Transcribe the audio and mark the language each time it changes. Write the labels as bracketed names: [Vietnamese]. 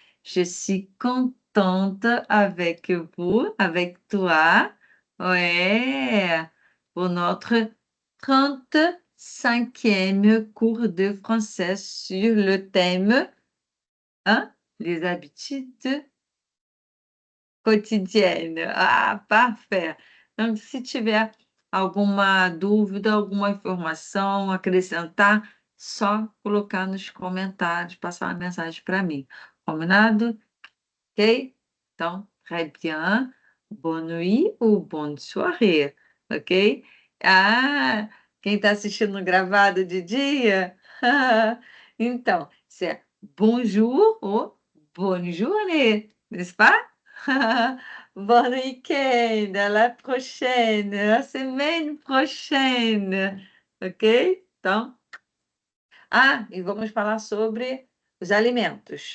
[French] Je suis contente avec vous, avec toi. Ouais. Pour notre 35e cours de français sur le thème, hein, les habitudes quotidiennes. Ah, parfait. [Portuguese] Donc, se tiver alguma dúvida, alguma informação, acrescentar, só colocar nos comentários, passar uma mensagem para mim. Combinado? OK? Então, [French] très bien. Bonne nuit ou bonne soirée, OK? [Portuguese] Ah, quem está assistindo gravado de dia? [French] Então, c'est bonjour ou bonne journée, n'est-ce pas? Bon week-end, à la prochaine, à la semaine prochaine, OK? [Portuguese] Então, e vamos falar sobre os alimentos.